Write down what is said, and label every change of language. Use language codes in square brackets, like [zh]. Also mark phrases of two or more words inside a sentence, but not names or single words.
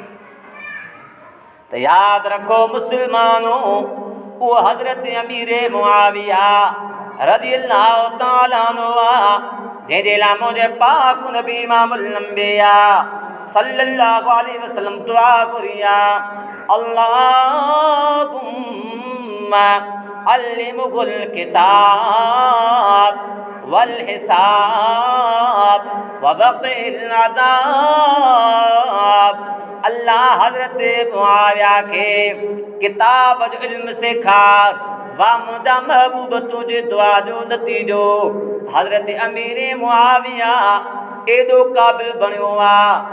[sd] त यादि रखो मुसलमानों, उहो हज़रत अमीर मुआविया [ar] رضي الله تعالى عنه [sd] जंहिंजे लाइ मुंहिंजे पाक नबी इमामुल अंबिया [ar] صلى الله عليه وسلم [sd] दुआ घुरिया, [ar] اللهم علمه الكتاب والحساب وقه العذاب. [sd] अल्लाह हज़रत मुआविया के किताब जो इल्म सेखार, वाह मुंहिंजा महबूब तुंहिंजे दुआ जो नतीजो हज़रत अमीर मुआविया एॾो क़ाबिल बणियो आहे।